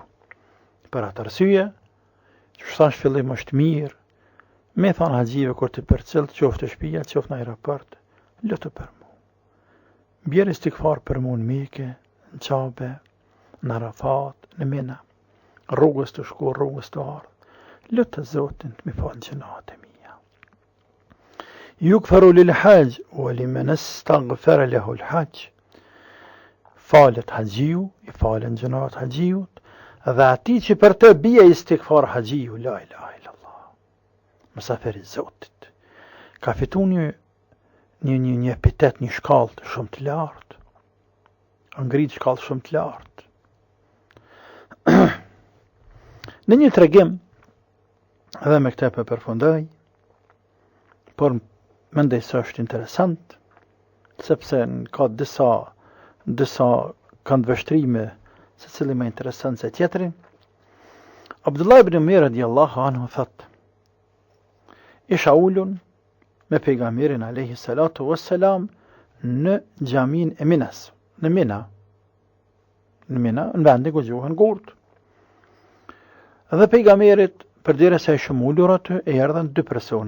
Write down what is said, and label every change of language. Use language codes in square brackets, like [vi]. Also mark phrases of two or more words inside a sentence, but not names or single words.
[sq] Për atë arsye, që thash fillim është mirë, me thonë haxhive kur të përcjell, qoftë shtëpia, qoftë në aeroport, lutë për mua. Bjerë istikfar për mua në Mekë, në Qabe, në Arafat, në Mina, rrugës të shku, rrugës të ardhë. Lutë Zotin të mi falë gjënahet e mia. [ar] يغفر للحاج ولمن استغفر له الحاج. [sq] Falet haxhiu, i falen gjënahet haxhiut, dhe ati që për të bie istikfar haxhiu, [ar] لا إله إلا الله. [sq] Mysafiri i Zotit. Ka fitu një epitet, një shkallë shumë të lartë. Ngrit shkallë shumë të lartë. Në një tregim, edhe me këte për përfundoj, por mendoj se është interesant, sepse ka disa kanë vështrime se cili më interesant se tjetërin. Abdullah ibn Umar [ar] رضي الله عنه [sq] thot, isha ullun me pejgamberin [ar] عليه الصلاة والسلام [sq] në xhamin e Minas, në Mina, në vendin ku gjuhën gurt. Dhe pejgamberit, përderisa se ishëm ullur aty, e erdhen dy persona.